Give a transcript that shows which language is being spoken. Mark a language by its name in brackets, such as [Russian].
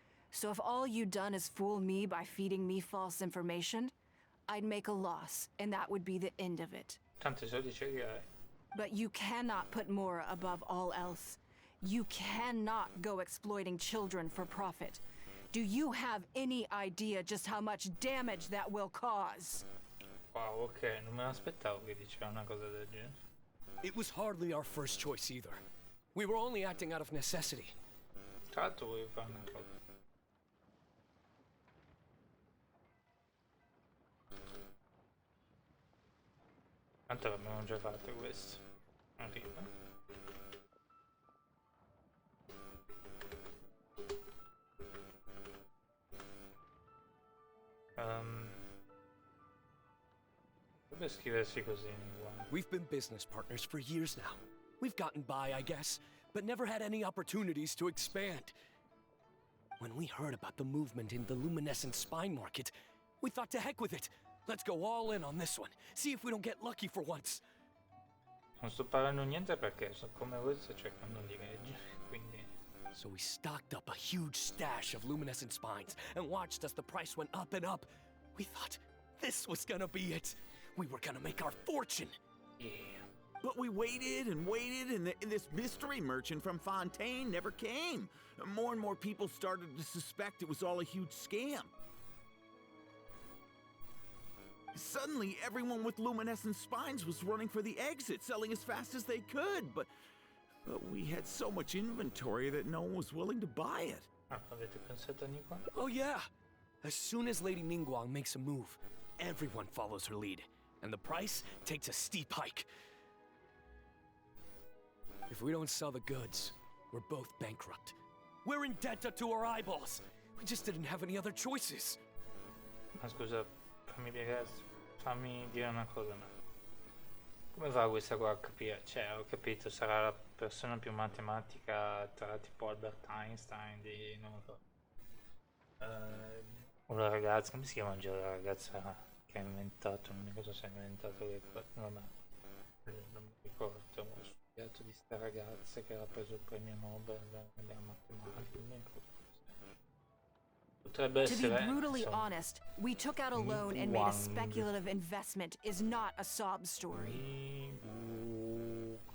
[English] So if all you've done is fool me by feeding me false information, I'd make a loss, and that would be the end of it. [Italian] Tanti soldi ce li hai. [English] But you cannot put Mora above all else. You cannot go exploiting children for profit. Do you have any idea just how much damage that will cause? [Italian] Wow, ok, non me l'aspettavo che diceva una cosa del genere. [English] It was hardly our first choice either. We were only acting out of necessity. [Italian] Tra l'altro volevo fare una cosa. Tanto l'abbiamo già fatto questo. Arriva. Dove scriversi così in guardia? [English] We've been business partners for years now. We've gotten by, I guess, but never had any opportunities to expand. When we heard about the movement in the luminescent spine market, we thought to heck with it. Let's go all in on this one. See if we don't get lucky for once. [Italian] Non sto parlando niente perché so come voi sto cercando di leggere, quindi... [English] So we stocked up a huge stash of luminescent spines and watched as the price went up and up. We thought this was gonna be it. We were gonna make our fortune. Yeah. But we waited and waited, and this mystery merchant from Fontaine never came. More and more people started to suspect it was all a huge scam. Suddenly, everyone with luminescent spines was running for the exit, selling as fast as they could, but we had so much inventory that no one was willing to buy it. [Italian] Avete pensato a Nico? [English] Oh yeah! As soon as Lady Ningguang makes a move, everyone follows her lead, and the price takes a steep hike. If we don't sell the goods, we're both bankrupt. We're in debt up to our eyeballs. We just didn't have any other choices. [Italian] Ma scusa, fammi dire una cosa, ma come fa questa qua a capire? Cioè, ho capito, sarà la persona più matematica tra tipo Albert Einstein di, non lo so, o la ragazza, come si chiama già la ragazza che ha inventato, non mi ricordo se ha inventato le cose, vabbè, non mi ricordo, ho studiato di sta ragazza che aveva preso il premio Nobel della matematica, non mi ricordo. [English] To be brutally honest, we took out a loan and made a speculative investment is not a sob story.